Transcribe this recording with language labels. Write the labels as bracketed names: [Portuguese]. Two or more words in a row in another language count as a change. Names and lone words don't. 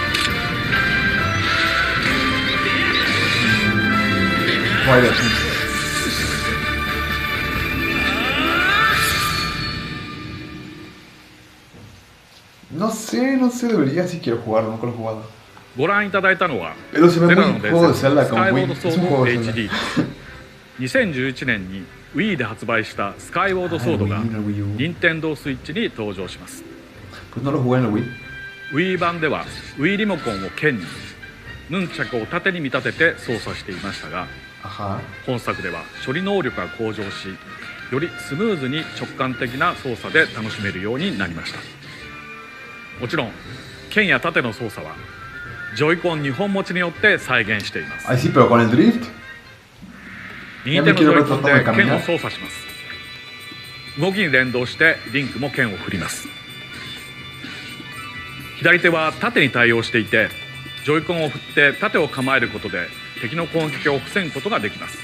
[Spanish] Twilight Princess? No sé, debería si quiero jugarlo, nunca lo he jugado. [Japanese] ご覧いただいたのは、 [Spanish] Pero se [Japanese] ゼ [Spanish] ve [Japanese] ルダ [Spanish] muy [Japanese] の伝 [Spanish] juego de [Japanese] 説 [Spanish] Zelda [Japanese] スカ [Spanish] con [Japanese] イウォー [Spanish] Wii. [Japanese] ドソ [Spanish] Es [Japanese] ー [Spanish] un [Japanese] ド [Spanish] juego de [Japanese] HD。 2011年に Wii で発売したスカイウォードソードが任天堂スイッチに登場します。 [Spanish] Pues no lo jugué en el Wii. [Japanese] Wii 版では Wii リモコンを剣に、ヌンチャクを縦に見立てて操作していましたが、本作では処理能力が向上し、よりスムーズに直感的な操作で楽しめるようになりました。もちろん剣や縦の操作はジョイコン2本持ちによって再現しています。 [Spanish] Ah, sí, pero con el drift. [Japanese] 右手のジョイコンで剣を操作します。動きに連動してリンクも剣を振ります。左手は縦に対応していて、ジョイコンを振って縦を構えることで敵の攻撃を防ぐことができます。